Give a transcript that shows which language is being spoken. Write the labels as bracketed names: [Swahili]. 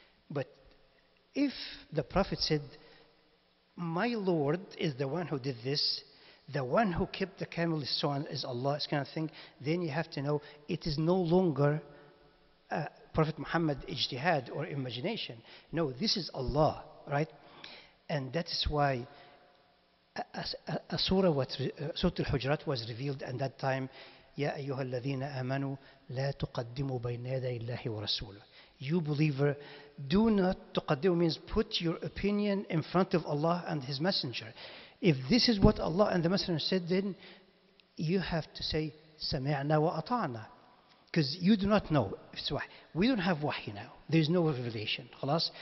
[English] But if the Prophet said, my Lord is the one who did this, the one who kept the camel is so on is Allah, this kind of thing, then you have to know it is no longer Prophet Muhammad ijtihad or imagination. No, this is Allah, right? And that is why a surah, Surah Al-Hujurat was revealed at that time. [Arabic] يا أيها الذين آمنوا لا تقدموا بين يدي الله ورسوله. [English] You believer, do not تقدموا means put your opinion in front of Allah and His Messenger. If this is what Allah and the Messenger said, then you have to say [Arabic] سمعنا وأطعنا. [English] Because you do not know. We don't have wahi now. There is no revelation. خلاص?